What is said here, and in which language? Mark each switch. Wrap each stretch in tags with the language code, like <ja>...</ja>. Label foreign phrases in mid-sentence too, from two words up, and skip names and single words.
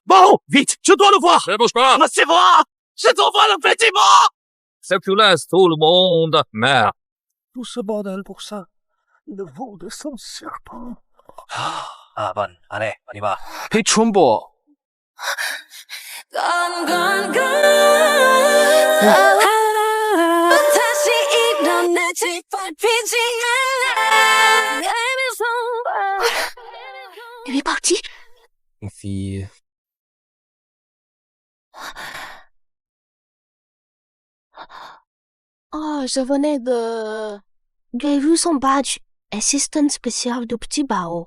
<fr>Bon, vite, je dois le voir! Ne bouge pas. Laissez voir! Je dois voir le petit mort! C'est que tu laisses tout le monde, merde. Tout ce bordel pour ça. Le veau de son serpent. Ah bon, allez, on y va. Hey, Trumbo.</fr> <en>Gone, gone, gone.</en> <ko>다시 일어나지 밟히지 않아.</ko> <fr>Il est parti. Fille. Oh, je venais de... J'ai vu son badge. Assistant spécial du petit bao.</fr>